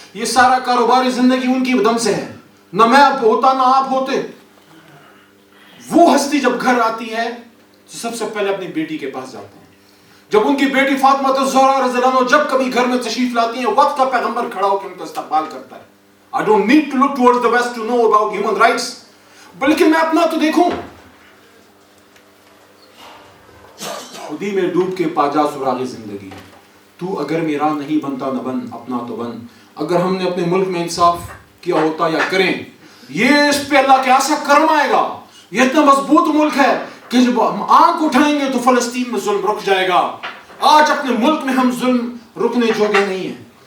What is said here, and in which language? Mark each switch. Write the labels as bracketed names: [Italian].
[Urdu] یہ سارا کاروباری زندگی ان کی دم سے ہے, نہ میں اب ہوتا نہ آپ ہوتے. وہ ہستی جب گھر آتی ہے تو سب سے پہلے اپنی بیٹی کے پاس جاتے ہیں. جب ان کی بیٹی فاطمہ الزہرا رضی اللہ عنہا جب کبھی گھر میں تشریف لاتی ہیں, وقت کا پیغمبر کھڑا ہو کے ان کا استقبال کرتا ہے. [English] I don't need to look towards the west to know about human rights. [Urdu] بلکہ میں اپنا تو دیکھوں. خودی میں ڈوب کے پاجا سراغ زندگی, تو اگر میرا نہیں بنتا نہ بن, اپنا تو بن. اگر ہم نے اپنے ملک میں انصاف کیا ہوتا یا کریں, یہ اس پہ اللہ کے ایسا کرم آئے گا. یہ اتنا مضبوط ملک ہے کہ جب ہم آنکھ اٹھائیں گے تو فلسطین میں ظلم رک جائے گا. آج اپنے ملک میں ہم ظلم رکنے جوگے نہیں ہیں.